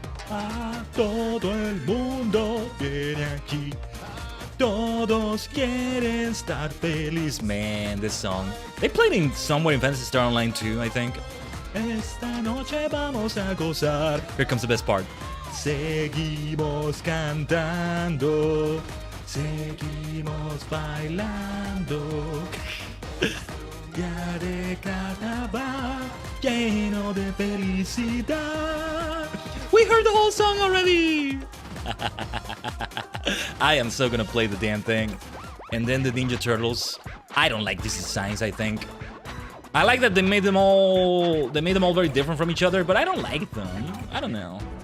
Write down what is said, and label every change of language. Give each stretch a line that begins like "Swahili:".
Spanish: A todo el mundo viene aquí. Todos quieren estar feliz.
English: Man, this song. They played it somewhere in Phantasy Star Online 2, I think.
Spanish: Esta noche vamos a gozar.
English: Here comes the best part.
Spanish: Seguimos cantando. Seguimos bailando. Ya de carnaval, lleno de felicidad.
English: We heard the whole song already. I am so gonna play the damn thing. And then the Ninja Turtles. I don't like these designs, I think. I like that they made them all very different from each other, but I don't like them. I don't know.